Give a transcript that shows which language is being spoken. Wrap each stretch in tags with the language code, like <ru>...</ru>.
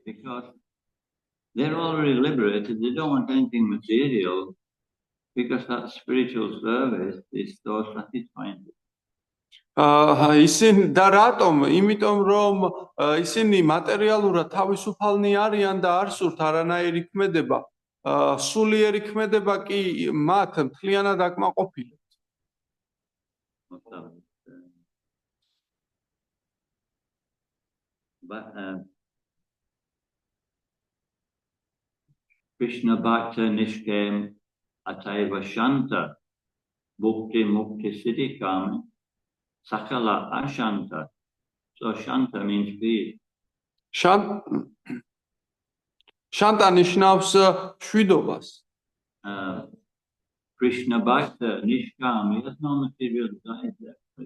<en>Because they're already liberated. They don't want anything material. Because that spiritual service is so satisfying.</en> <ka>ისინი და რატომ? იმიტომ რომ ისინი მატერიალურად თავისუფალნი არიან და არ სურთ არანაირი ქმედება. სულიერი ქმედება კი მათ მთლიანად აკმაყოფილებს.</ka> <sa>But Krishna Bhakta Nishkem Ataiva Shanta Bhukti Mukti Siddhikam Sakala Ashanta.</sa> <en>So Shanta means peace.</en> <ka>Shanta ნიშნავს შვიდობას.</ka> <sa>Krishna Bhakta, Nishkam,</sa> <en>he has no material desires there.</en>